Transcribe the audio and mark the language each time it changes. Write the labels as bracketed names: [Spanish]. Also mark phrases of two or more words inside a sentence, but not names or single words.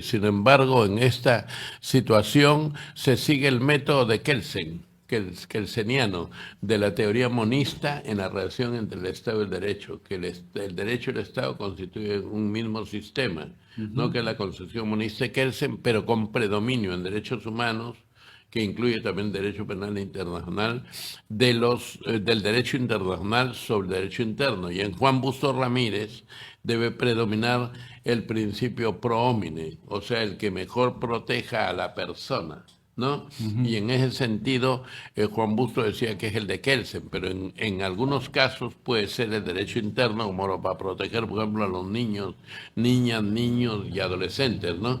[Spanish] Sin embargo, en esta situación se sigue el método de Kelsen, kelseniano, de la teoría monista en la relación entre el Estado y el derecho, que el derecho y el Estado constituyen un mismo sistema, no que la concepción monista de Kelsen, pero con predominio en derechos humanos, que incluye también derecho penal internacional, del derecho internacional sobre el derecho interno. Y en Juan Bustos Ramírez debe predominar el principio [Latin] pro homine, [Spanish] o sea, el que mejor proteja a la persona, ¿no? Y en ese sentido, Juan Bustos decía que es el de Kelsen, pero en algunos casos puede ser el derecho interno, como para proteger, por ejemplo, a los niños, niñas, niños y adolescentes, ¿no?